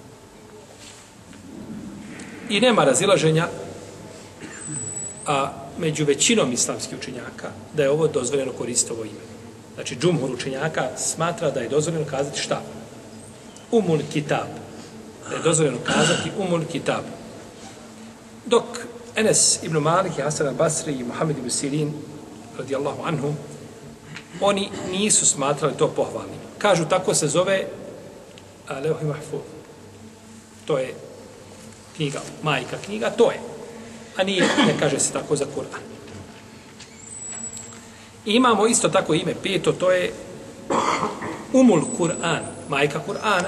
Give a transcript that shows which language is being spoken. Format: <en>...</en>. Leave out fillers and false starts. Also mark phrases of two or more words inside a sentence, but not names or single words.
<bs>I nema razilaženja među većinom islamskih učenjaka da je ovo dozvoljeno koristiti ovo ime. Znači, džumhur učenjaka smatra da je dozvoljeno kazati šta? Umul Kitab. Da je dozvoljeno kazati Umul Kitab. Dok Enes ibn Malik, Hasan al-Basri i Muhammed ibn Sirin,</bs> <ar>رضي الله عنهم,</ar> <bs>oni nisu smatrali to pohvalnim. Kažu, tako se zove Levh Mahfuz. To je knjiga, majka knjiga, to je. A nije, ne kaže se tako za Kur'an. Imamo isto tako ime peto, to je Umul Kur'an, majka Kur'ana.</bs>